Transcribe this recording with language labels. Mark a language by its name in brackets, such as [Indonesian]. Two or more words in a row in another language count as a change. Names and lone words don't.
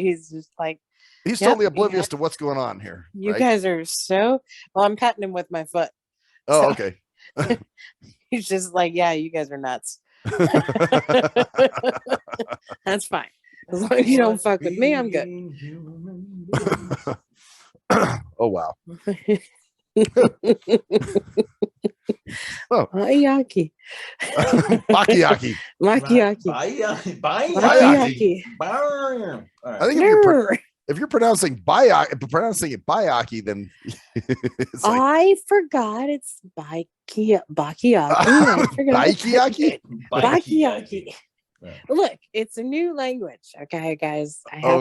[English] He's just like, He's Yep, totally oblivious yeah. to what's going on here. you right? guys are so. Well, I'm patting him with my foot. Oh, so- okay. He's just like, yeah, you guys are nuts. That's fine. As long as you don't fuck with me, I'm good. Oh wow. Yaki. Bakiyaki. Makiyaki. Bayaki. Makiyaki. I think if you're pronouncing it Bayaki, then it's like I forgot it's Bakiyaki. I forgot. Baikiyaki. Bakiyaki. Yeah. Look, it's a new language. Okay, guys. I have